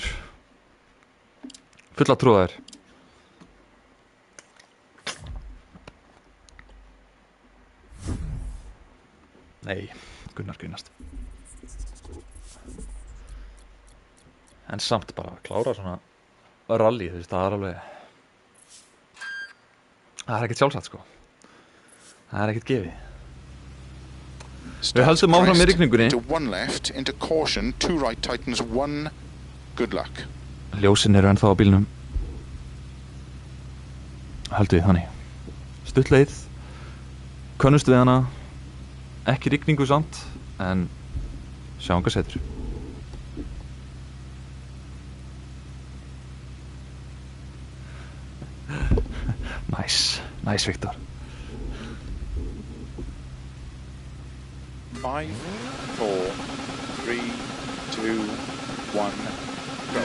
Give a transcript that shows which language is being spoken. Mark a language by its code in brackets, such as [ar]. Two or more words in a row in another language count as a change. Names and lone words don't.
[is] Fulla trúa þér. Nei, Gunnar grínast. En samt bara að klára svona rally, þú veist, það er alveg, það er ekkert sjálfsagt, sko. Það er ekkert gefið. Við höldum áfram í rigningunni. [en] To one left, into caution, two right tightens, one, good luck. [is] Ljósin eru ennþá á bílnum. Höldum við þannig. Stutt leið, könnust við hana, ekki rigningu samt, en sjáum hvað setur. Nice, Viktor. 5, 4, 3, 2, 1, go.